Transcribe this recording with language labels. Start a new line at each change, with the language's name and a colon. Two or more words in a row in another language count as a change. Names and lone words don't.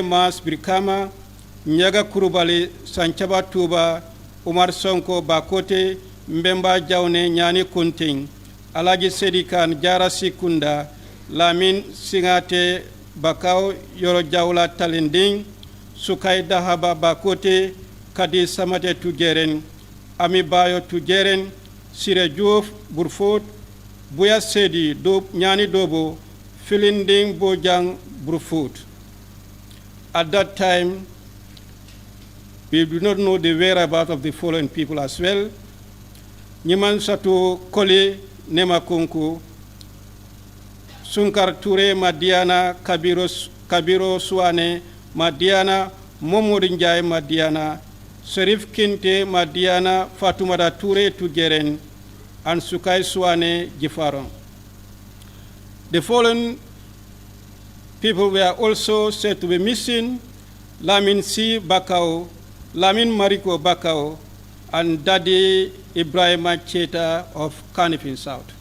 English: Mas Birkama, Nyaga Kurubali, Sanchaba Tuba, Umar Sonko Bakote, Mbemba Jaune Nyani Kunting, Alaji Sedikan Jara Sikunda, Lamin Singate Bakau Yoro Jaula Talending, Sukai Dahaba Bakote, Kadi Samate Tugeren, Ami Bayo Tugeren, Sire Juf Burfot, Buya Sedi Nyani Dobo, Filinding Bojang Burfot. At that time, we do not know the whereabouts of the following people as well. Nyiman Satu Kole Nemakunku, Sunkar Ture Madiana, Kabiro Suane Madiana, Momorinjai Madiana, Serif Kinte Madiana, Fatumada Ture Tugeren, and Sukai Suane Jifaron. The following people were also said to be missing: Lamin C. Bakao, Lamin Mariko Bakao, and Daddy Ibrahima Cheta of Kanifin South.